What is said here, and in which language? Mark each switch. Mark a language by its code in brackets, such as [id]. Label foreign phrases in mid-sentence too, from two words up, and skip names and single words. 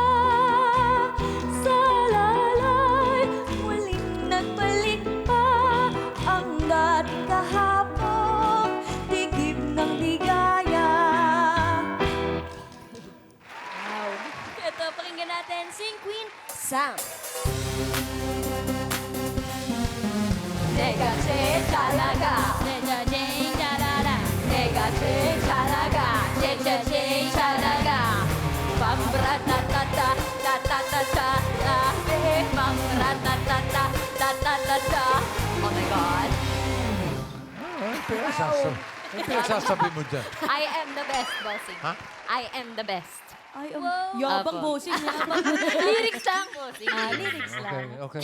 [tl] Sa lalay, muling nagbalik pa ang dating kahapon, tigib ng ligaya. Wow! Ito, pakinggan natin. Sing Queen. Sam. [ko] 내가 제일 잘 나가 내가 제일 잘 알아. 내가 제일 잘 나가 제일 제일 잘 나가 빰브라따따따 따따따따 빰브라따따따 따따따따 [en] Oh my God [tl] Ano pinagsasabi mo dyan? [en] I am the best, bossing. [tl] Ha? [en] I am the best. [tl] Ay, Wow. yabang Apo. bossing. Yabang. Lyrics lang, bossing. Lyrics lang. Okay.